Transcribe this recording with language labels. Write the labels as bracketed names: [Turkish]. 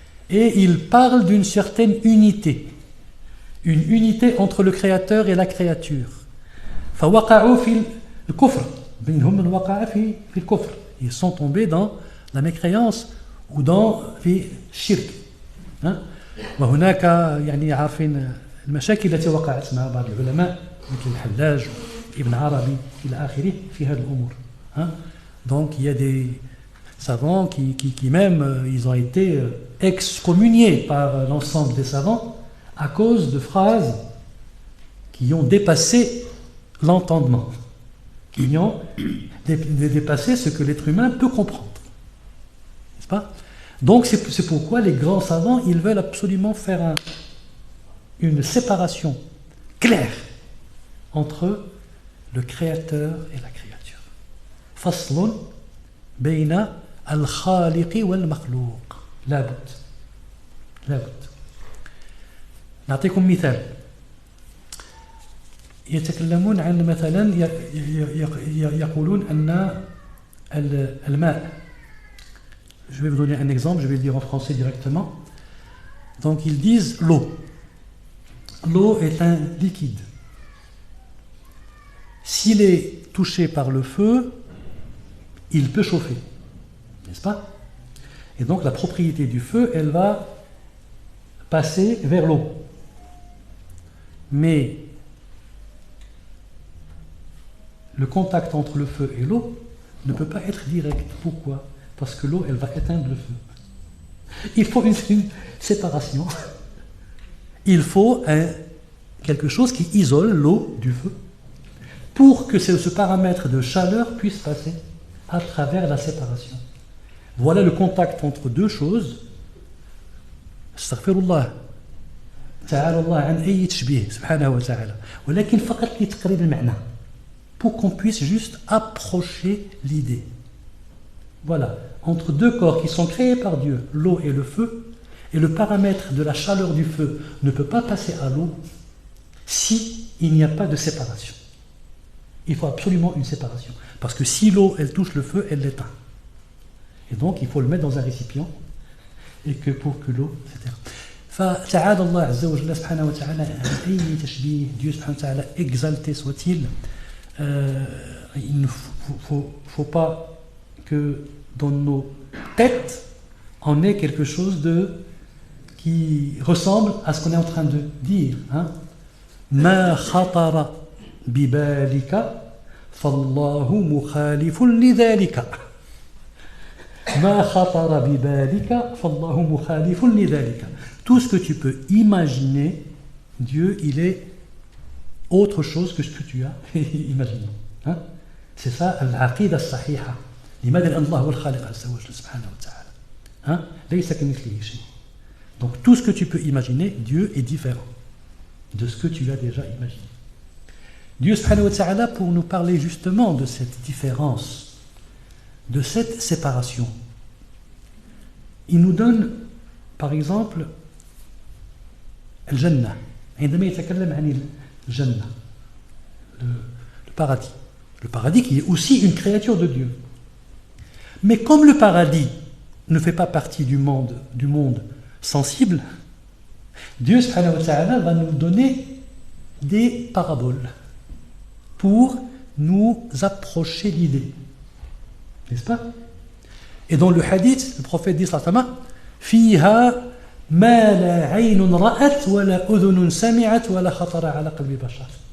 [French] Et ils parlent d'une certaine unité, une unité entre le Créateur et la créature. [Arabic] فوقعوا في الكفر منهم من وقع في الكفر. [French] Ils sont tombés dans la mécréance ou dans [Arabic] في الشرك. وهناك يعني عارفين المشاكل التي وقعت مع بعض العلماء مثل الحلاج ابن عربي إلى آخره في هذه الأمور. [French] Donc il y a des savants qui même ils ont été excommuniés par l'ensemble des savants à cause de phrases qui ont dépassé l'entendement, qui ont dépassé ce que l'être humain peut comprendre. N'est-ce pas? Donc c'est pourquoi les grands savants, ils veulent absolument faire une séparation claire entre le créateur et la créature. [Arabic] فصل بين الخالق والمخلوق. لابد. نعطيكم مثال. يتكلمون عن مثلا يقولون أن الماء. [French] Je vais vous donner un exemple, je vais le dire en français directement. Donc ils disent l'eau. L'eau est un liquide. S'il est touché par le feu, il peut chauffer, n'est-ce pas? Et donc la propriété du feu, elle va passer vers l'eau. Mais le contact entre le feu et l'eau ne peut pas être direct. Pourquoi? parce que l'eau, elle va éteindre le feu. Il faut une séparation. Il faut quelque chose qui isole l'eau du feu pour que ce paramètre de chaleur puisse passer à travers la séparation. Voilà le contact entre deux choses. [Arabic] Astaghfirullah. تعالى الله عن أي تشبيه سبحانه وتعالى ولكن فقط لتقريب المعنى [French] pour qu'on puisse juste approcher l'idée. Voilà, entre deux corps qui sont créés par Dieu, l'eau et le feu, et le paramètre de la chaleur du feu ne peut pas passer à l'eau si il n'y a pas de séparation. Il faut absolument une séparation, parce que si l'eau elle touche le feu, elle l'éteint. Et donc il faut le mettre dans un récipient, et que pour que l'eau s'éteint. [Arabic] فتعالى الله عز وجل سبحانه وتعالى عن أي تشبيه. [French] Dieu [Arabic] سبحانه وتعالى [French] exalté soit-il. Il ne faut pas que dans nos têtes on ait quelque chose qui ressemble à ce qu'on est en train de dire. [Arabic] ما خطر ببالك فالله مخالف لذلك. ما خطر ببالك فالله مخالف لذلك. [French] Tout ce que tu peux imaginer, Dieu, il est autre chose que ce que tu as imaginé. C'est ça, l'aqida as-sahiha. [Arabic] لماذا لأن الله هو الخالق عز وجل سبحانه وتعالى. ليس كمثله شيء. [French] Donc tout ce que tu peux imaginer, Dieu est différent de ce que tu as déjà imaginé. Dieu [Arabic] subhanahu wa ta'ala, [French] pour nous parler justement de cette différence, de cette séparation, il nous donne par exemple الجنة. [Arabic] عندما يتكلم عن الجنة, [French] le paradis. Le paradis qui est aussi une créature de Dieu. Mais comme le paradis ne fait pas partie du monde sensible, Dieu [Arabic] subhanahu wa ta'ala [French] va nous donner des paraboles pour nous approcher l'idée. N'est-ce pas? Et dans le hadith, le prophète dit [Arabic] sallallahu alayhi wa sallam, فيها ما لا عين رأت ولا أذن سمعت ولا خطر على قلب بشر.